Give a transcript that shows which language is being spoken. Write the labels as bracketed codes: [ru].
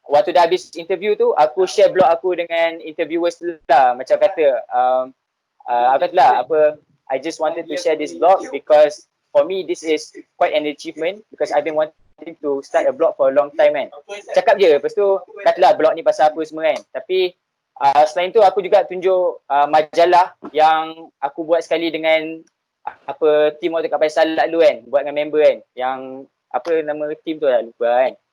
[ms] Waktu dah habis interview tu, aku share blog aku dengan interviewers lah. [en] Macam kata, aku kata lah apa, I just wanted to share this blog because for me this is quite an achievement because I've been wanting to start a blog for a long time kan. [ms] Cakap je, lepas tu katalah blog ni pasal apa semua kan. Tapi selain tu aku juga tunjuk majalah yang aku buat sekali dengan apa team waktu kat Pasal Salat dulu kan, buat dengan member kan. Yang apa nama team tu lah lupa kan.